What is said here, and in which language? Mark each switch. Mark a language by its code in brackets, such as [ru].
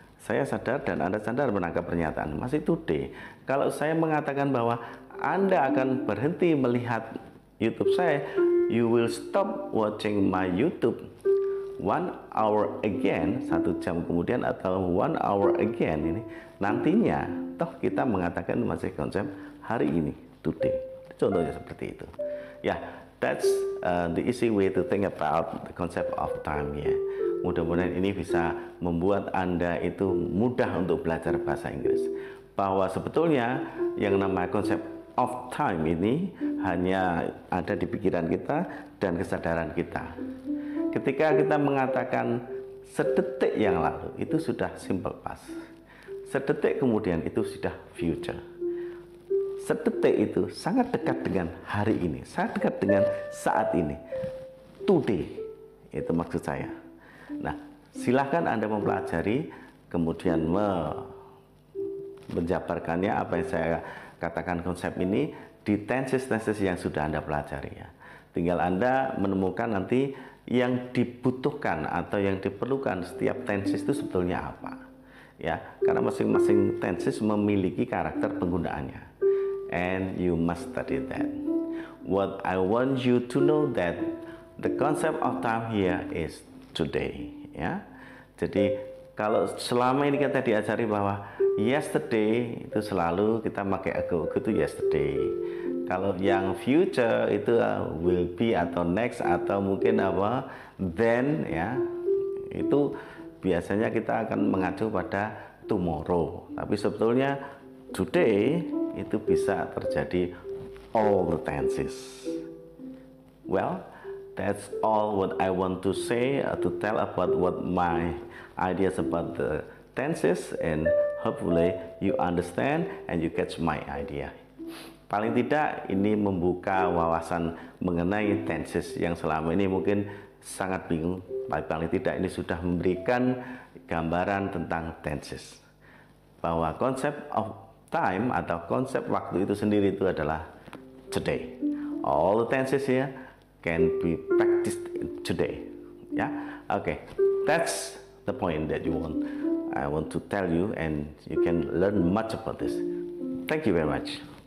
[id] Saya sadar dan Anda sadar menangkap pernyataan masih today. Kalau saya mengatakan bahwa Anda akan berhenti melihat YouTube saya, [en] you will stop watching my YouTube 1 hour again, [id] 1 jam kemudian atau [en] 1 hour again, [id] ini nantinya toh kita mengatakan masih konsep hari ini, today. Contohnya seperti itu ya. [en] That's the easy way to think about the concept of time ya. [id] Mudah-mudahan ini bisa membuat Anda itu mudah untuk belajar bahasa Inggris. Bahwa sebetulnya yang namanya konsep of time ini hanya ada di pikiran kita dan kesadaran kita. Ketika kita mengatakan sedetik yang lalu itu sudah simple past. Sedetik kemudian itu sudah future. Sedetik itu sangat dekat dengan hari ini, sangat dekat dengan saat ini, today, itu maksud saya. Nah, silahkan Anda mempelajari, kemudian menjabarkannya apa yang saya katakan konsep ini di tenses-tenses yang sudah Anda pelajari ya. Tinggal Anda menemukan nanti yang dibutuhkan atau yang diperlukan setiap tenses itu sebetulnya apa. Ya, karena masing-masing tenses memiliki karakter penggunaannya. [en] And you must study that. What I want you to know that the concept of time here is today, ya. [id] Jadi kalau selama ini kita diajari bahwa yesterday itu selalu kita pakai ago itu yesterday. Kalau yang future itu will be atau next atau mungkin apa then ya. Itu biasanya kita akan mengacu pada tomorrow. Tapi sebetulnya today itu bisa terjadi [en] all the tenses. Well, that's all what I want to say to tell about what my ideas about the tenses, and hopefully you understand and you catch my idea. [id] Paling tidak ini membuka wawasan mengenai tenses yang selama ini mungkin sangat bingung. Paling tidak ini sudah memberikan gambaran tentang tenses. Bahwa konsep of time atau konsep waktu itu sendiri itu adalah today. [en] All the tenses here can be practiced today. Yeah, okay. That's the point that I want to tell you, and you can learn much about this. Thank you very much.